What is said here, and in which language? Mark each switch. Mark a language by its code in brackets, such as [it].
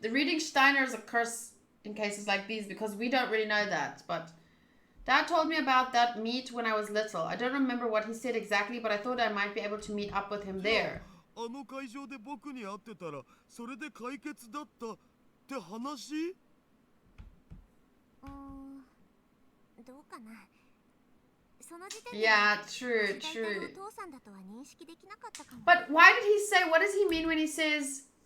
[en] The reading Steiner is a curse in cases like these because we don't really know that. But Dad told me about that meet when I was little. I don't remember what he said exactly, but I thought I might be able to meet up with him there. [ja] あの会場で僕に会ってたらそれで解決だったって話？どうかな。その時点で [en] Yeah, true. [ja] お父さんだとは認識できなかったかも。 [en] But why did he say, what does he mean when he says